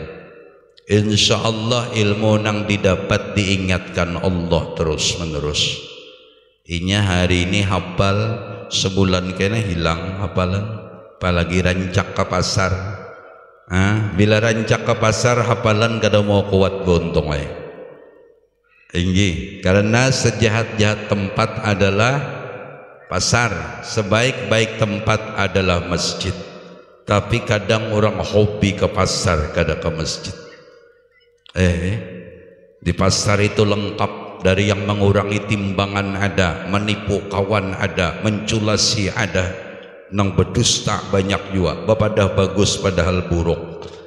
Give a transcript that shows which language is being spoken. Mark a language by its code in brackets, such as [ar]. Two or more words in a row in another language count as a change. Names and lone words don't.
[ar] Insya Allah [bjn] ilmu nang didapat diingatkan Allah terus menerus. Inya hari ini hafal, sebulan kena hilang hafalan. Apalagi rancak ke pasar. Bila rancak ke pasar hafalan kada mau kuat gontong Inggi, [id] karena sejahat-jahat tempat adalah pasar, sebaik-baik tempat adalah masjid. [bjn] Tapi kadang orang hobi ke pasar, kada ke masjid. Di pasar itu lengkap, dari yang mengurangi timbangan ada, menipu kawan ada, menculasi ada, nang berdusta banyak juga, bapadah bagus padahal buruk.